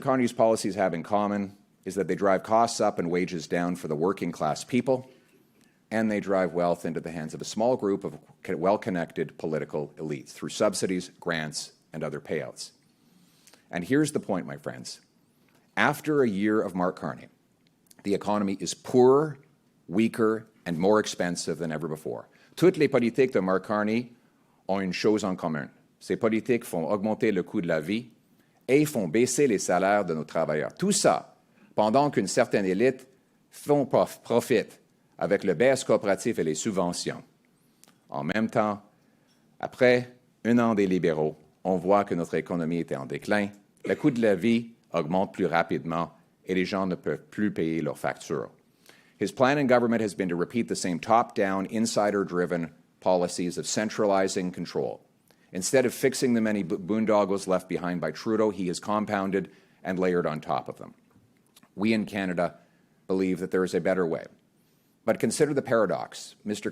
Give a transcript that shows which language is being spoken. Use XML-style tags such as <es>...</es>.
<en>Carney's policies have in common is that they drive costs up and wages down for the working class people, and they drive wealth into the hands of a small group of well-connected political elites through subsidies, grants, and other payouts. And here's the point, my friends. After a year of Mark Carney, the economy is poorer, weaker, and more expensive than ever before.</en> <fr>Toutes les politiques de Mark Carney ont une chose en commun. Ces politiques font augmenter le coût de la vie et font baisser les salaires de nos travailleurs. Tout ça pendant qu'une certaine élite profite avec le baisse coopératif et les subventions. En même temps, après un an des libéraux, on voit que notre économie était en déclin, le coût de la vie augmente plus rapidement et les gens ne peuvent plus payer leurs factures.</fr> <en>His plan in government has been to repeat the same top-down, insider-driven policies of centralizing control. Instead of fixing the many boondoggles left behind by Trudeau, he has compounded and layered on top of them. We in Canada believe that there is a better way. But consider the paradox. Mr.</en>